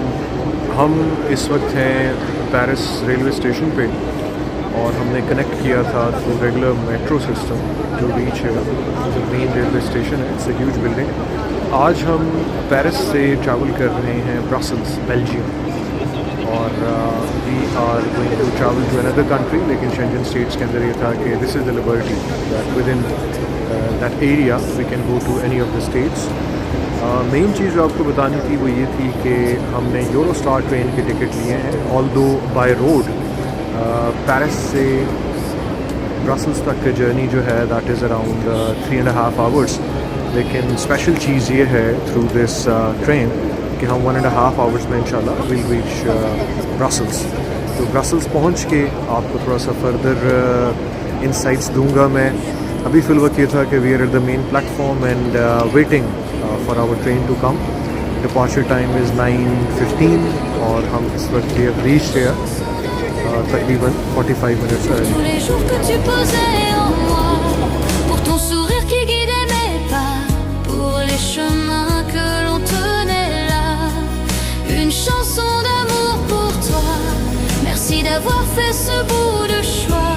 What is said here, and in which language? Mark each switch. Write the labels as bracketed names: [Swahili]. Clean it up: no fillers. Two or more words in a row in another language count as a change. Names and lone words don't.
[Hindi] हम इस वक्त हैं पेरिस [English] railway station [Hindi] पे और हमने कनेक्ट किया था [English] through regular metro system [Hindi] जो रीच है जो [English] main railway station [Hindi] है। [English] It's a huge building. [Hindi] आज हम पेरिस से ट्रैवल कर रहे हैं ब्रसल्स बेल्जियम और [English] we are going to travel to another country. [Hindi] लेकिन शेंजन स्टेट्स के अंदर ये था कि [English] this is the liberty that within that area we can go to any of the states. [Hindi] मेन चीज़ जो आपको बतानी थी वो ये थी कि हमने यूरोस्टार ट्रेन के टिकट लिए हैं। [English] although by road [Hindi] पेरिस से ब्रसल्स तक का जर्नी जो है [English] that is around 3.5 hours. [Hindi] लेकिन स्पेशल चीज़ ये है [English] through this train [Hindi] कि हम 1.5 आवर्स में इंशाल्लाह [English] will reach [Hindi] ब्रसल्स। तो ब्रसल्स पहुँच के आपको थोड़ा सा [English] further insights [Hindi] दूंगा मैं। अभी फिल वक्त ये था कि [English] we are at the main platform and waiting for our train to come. departure time is [Hindi] 9:15 और हम इस वक्त ये रीच तकरीबन 45 [English] minutes early. [French] Tous les jours que tu posais en moi, pour ton sourire qui guidait mes pas, pour les chemins que l'on tenait là, une chanson d'amour pour toi. Merci d'avoir fait ce bout de choix.